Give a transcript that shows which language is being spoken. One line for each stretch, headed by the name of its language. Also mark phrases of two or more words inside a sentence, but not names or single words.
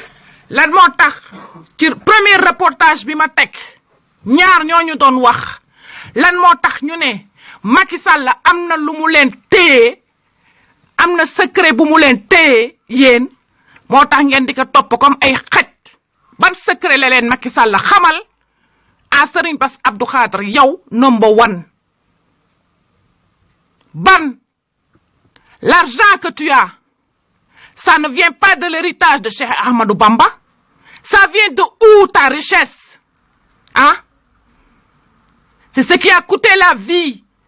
Wolof: lan moo tax ci
French: premier reportage
Wolof: bi ma teg ñaar ñooñu doon wax lan moo tax ñu ne Macky Sall am na lu mu leen téye am na secret bu mu leen téye yéen moo tax ngeen di ko topp comme ay xaj ban secret la leen Macky Sall xamal a Serigne Bass Abdou Khadre yow
English: number one
French: ban l'argent que tu as ça ne vient pas de l'héritage de Cheikh Ahmadou Bamba ça vient de où ta richesse hein c'est ce qui a coûté la vie